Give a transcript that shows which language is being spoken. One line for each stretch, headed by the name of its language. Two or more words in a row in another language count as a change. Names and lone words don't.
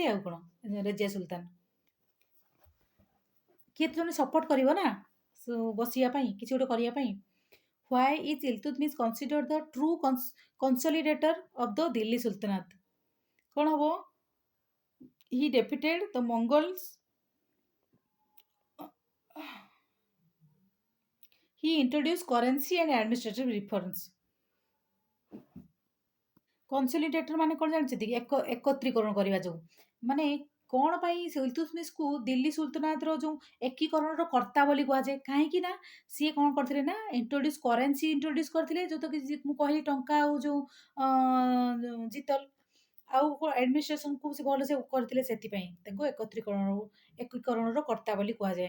Odia: ଆଉ କ'ଣ ରେଜିଆ ସୁଲତାନ କିଏ ତ ଜଣେ ସପୋର୍ଟ କରିବ ନା ବସିବା ପାଇଁ, କିଛି ଗୋଟେ କରିବା ପାଇଁ।
English: Why is Iltutmish considered the true consolidator of the Delhi Sultanate?
Odia: କ'ଣ ହବ?
English: he defeated the Mongols, he introduced currency and administrative reforms?
Odia: କନସୋଲିଡେଟର ମାନେ କ'ଣ ଜାଣିଛନ୍ତି? ଏକତ୍ରୀକରଣ କରିବା। ଯୋଉ ମାନେ କ'ଣ ପାଇଁ ଇଲତୁତମିଶକୁ ଦିଲ୍ଲୀ ସୁଲତାନାତର ଯୋଉ ଏକୀକରଣର କର୍ତ୍ତା ବୋଲି କୁହାଯାଏ? କାହିଁକି ନା ସିଏ କ'ଣ କରିଥିଲେ ନା
English: currency introduce
Odia: କରିଥିଲେ, ଯୋଉଟା କି ମୁଁ କହିଲି ଟଙ୍କା ଆଉ ଯୋଉ ଜିତଲ ଆଉ ଆଡମିନିଷ୍ଟ୍ରେସନକୁ ସେ ଭଲସେ କରିଥିଲେ, ସେଥିପାଇଁ ତାଙ୍କୁ ଏକୀକରଣର କର୍ତ୍ତା ବୋଲି କୁହାଯାଏ।